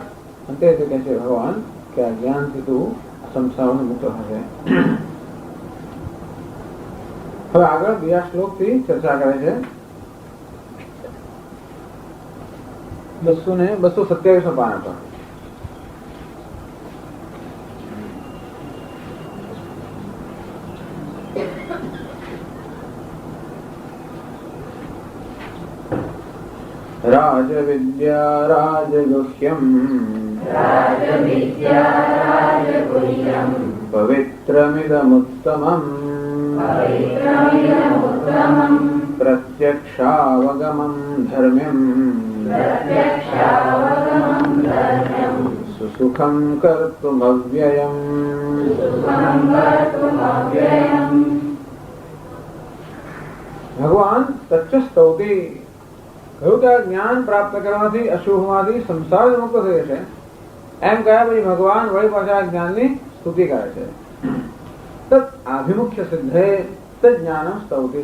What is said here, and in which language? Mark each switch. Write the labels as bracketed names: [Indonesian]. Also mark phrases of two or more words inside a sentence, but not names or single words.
[Gujarati] અંતે તે કહે છે ભગવાન કે આ જ્ઞાનથી તું સંસારને મુક્ત થશે. હવે આગળ બીજા શ્લોકથી ચર્ચા કરે છે. 227 પાના પર. [Sanskrit] राजविद्या राजगुह्यम् राजविद्या राजगुह्यम् पवित्रमिदमुत्तमम् पवित्रमिदमुत्तमम् प्रत्यक्षावगमम् धर्म्यम् प्रत्यक्षावगमम् धर्म्यम् सुसुखम् कर्तुमव्ययम् सुखम् कर्तुमव्ययम्. [Gujarati] ભગવાન [Sanskrit] તચ્ચ સ્તૌતિ [Gujarati] કહ્યું કે આ જ્ઞાન પ્રાપ્ત કરવાથી અશુભમાંથી સંસાર મુક્ત થયો છે. એમ કહ્યા પછી ભગવાન વળી પાછા જ્ઞાનની સ્તુતિ કરે છે. [Sanskrit] તत् આભિમુખ્ય સિદ્ધે તत् જ્ઞાનમ સ્તૌતિ.